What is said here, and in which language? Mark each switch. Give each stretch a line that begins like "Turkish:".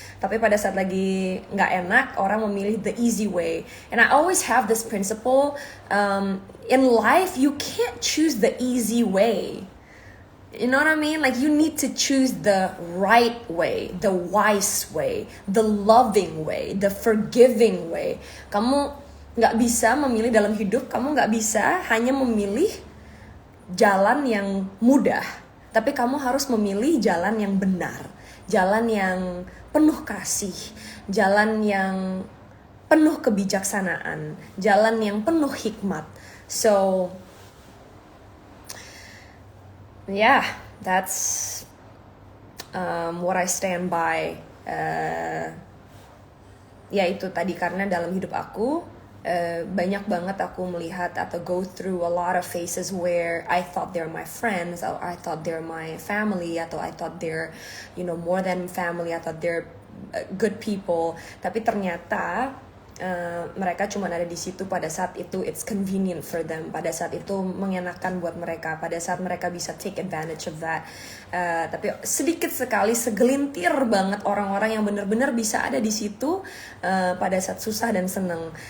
Indonesian: Tapi pada saat lagi nggak enak, orang memilih
English: the easy way. And I always have this principle, in life you can't choose the easy way. You know what I mean? Like you need to choose the right way, the wise way, the loving way, the forgiving way.
Indonesian: Kamu nggak bisa memilih dalam hidup, kamu nggak bisa hanya memilih jalan yang mudah, tapi kamu harus memilih jalan yang benar, jalan yang penuh kasih, jalan yang penuh kebijaksanaan, jalan yang penuh hikmat.
English: So yeah, that's what I stand by.
Indonesian: Ya itu tadi, karena dalam hidup aku banyak banget aku melihat atau
English: go through a lot of phases where I thought they're my friends, or I thought they're my family, atau I thought they're, you know, more than family, atau they're good people.
Indonesian: Tapi ternyata mereka cuma ada di situ pada saat itu
English: it's convenient for them,
Indonesian: pada saat itu mengenakan buat mereka, pada saat mereka bisa
English: take advantage of that.
Indonesian: Tapi sedikit sekali, segelintir banget orang-orang yang benar-benar bisa ada di situ pada saat susah dan seneng.